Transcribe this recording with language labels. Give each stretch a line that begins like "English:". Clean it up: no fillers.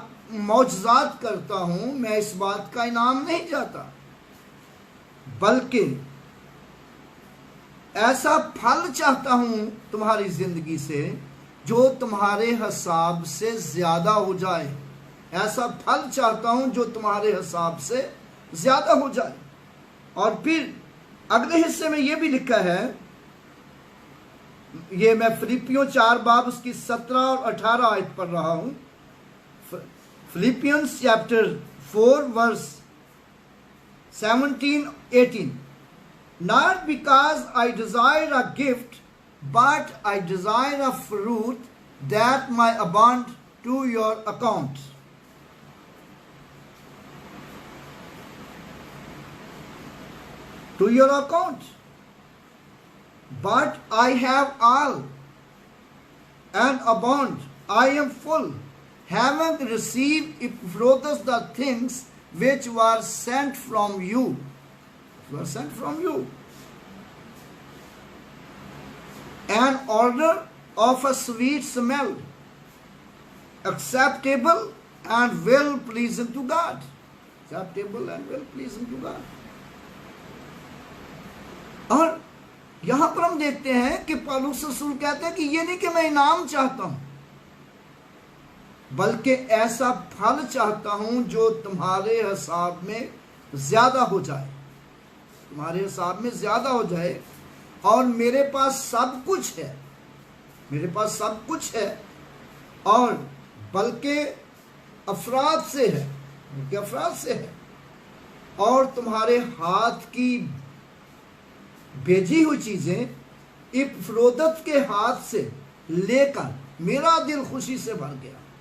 Urdu: معجزات کرتا ہوں، میں اس بات کا انعام نہیں چاہتا، بلکہ ایسا پھل چاہتا ہوں تمہاری زندگی سے جو تمہارے حساب سے زیادہ ہو جائے، ایسا پھل چاہتا ہوں جو تمہارے حساب سے زیادہ ہو جائے۔ اور پھر اگلے حصے میں یہ بھی لکھا ہے، یہ میں فلیپیوں 4 باب اس کی 17 اور 18 آیت پڑھ رہا ہوں،
English: Philippians chapter 4 verse 17-18. Not because I desire a gift, but I desire a fruit that may abound to your account. To your account. But I have all and abound. I am full, having received Epaphroditus the things which were sent from you. Were sent from you. An odor of a sweet smell, acceptable and well pleasing to God. Acceptable and well pleasing to God.
Urdu: اور یہاں پر ہم دیکھتے ہیں کہ پالوس رسول کہتے ہیں کہ یہ نہیں کہ میں انعام چاہتا ہوں، بلکہ ایسا پھل چاہتا ہوں جو تمہارے حساب میں زیادہ ہو جائے، تمہارے حساب میں زیادہ ہو جائے، اور میرے پاس سب کچھ ہے، میرے پاس سب کچھ ہے، اور بلکہ افراد سے ہے، بلکہ افراد سے ہے، اور تمہارے ہاتھ کی بھیجی ہوئی چیزیں اپفرودت کے ہاتھ سے لے کر میرا دل خوشی سے بھر گیا۔